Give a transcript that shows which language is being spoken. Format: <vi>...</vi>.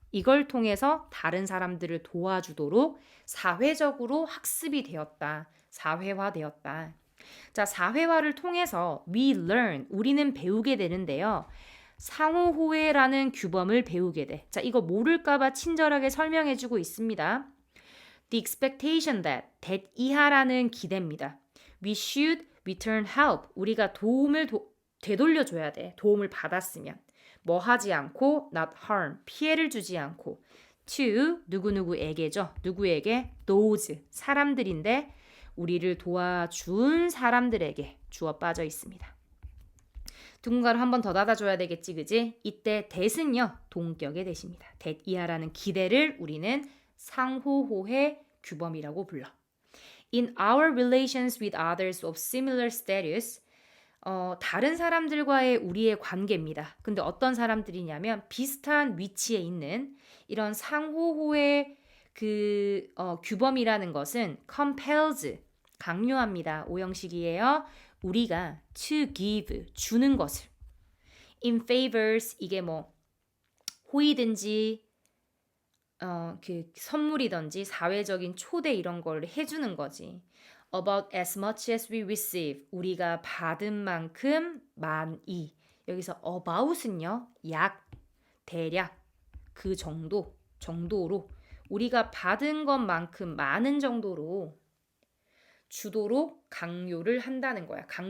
<ko>이걸 통해서 다른 사람들을 도와주도록 사회적으로 학습이 되었다. 사회화되었다. 자, 사회화를 통해서</ko> <en>we learn,</en> <ko>우리는 배우게 되는데요. 상호호혜라는 규범을 배우게 돼. 자, 이거 모를까봐 친절하게 설명해주고 있습니다.</ko> <en>The expectation that</en> <ko>이하라는 기대입니다.</ko> <en>We should return help.</en> <ko>우리가 도움을 되돌려줘야 돼. 도움을 받았으면. 뭐 하지 않고</ko> <en>not harm.</en> <ko>피해를 주지 않고 to 누구누구에게죠. 누구에게? those. 사람들인데 우리를 도와준 사람들에게 주어 빠져 있습니다. 누군가를 한 번 더 닫아줘야 되겠지, 그지? 이때 that은요, 동격의 that입니다. that 이하라는 기대를 우리는 상호호혜 규범이라고 불러.</ko> <en>In our relations with others of similar status,</en> <ko>다른 사람들과의 우리의 관계입니다. 근데 어떤 사람들이냐면 비슷한 위치에 있는 이런 상호호혜 규범이라는 것은 compels, 강요합니다. 오형식이에요. 우리가</ko> <en>to give,</en> <ko>주는 것을.</ko> <en>in favors,</en> <ko>이게 뭐 호의든지 선물이든지 사회적인 초대 이런 걸 해주는 거지.</ko> <en>about as much as we receive,</en> <ko>우리가 받은 만큼 많이. 여기서 about은요, 약, 대략, 그 정도로 우리가 받은 것만큼 많은 정도로 주도록 강조를 한다는 거야.</ko>